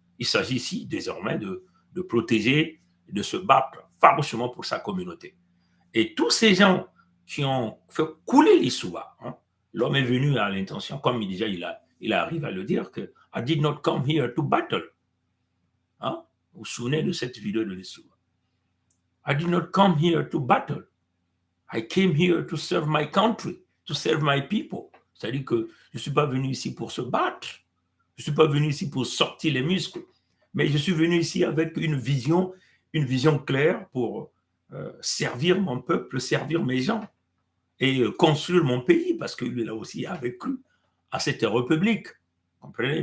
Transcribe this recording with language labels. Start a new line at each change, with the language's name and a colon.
French: Il s'agit ici désormais de protéger, de se battre farouchement pour sa communauté. Et tous ces gens qui ont fait couler l'Issouba, hein, l'homme est venu à l'intention, comme déjà il arrive à le dire, que
English: I did not come here to battle.
French: Hein? Vous vous souvenez de cette vidéo de l'Issouba?
English: I did not come here to battle. I came here to serve my country, to serve my people.
French: C'est-à-dire que je ne suis pas venu ici pour se battre. Je ne suis pas venu ici pour sortir les muscles. Mais je suis venu ici avec une vision claire pour servir mon peuple, servir mes gens et construire mon pays, parce que lui, là aussi, avait cru à cette république. Comprenez?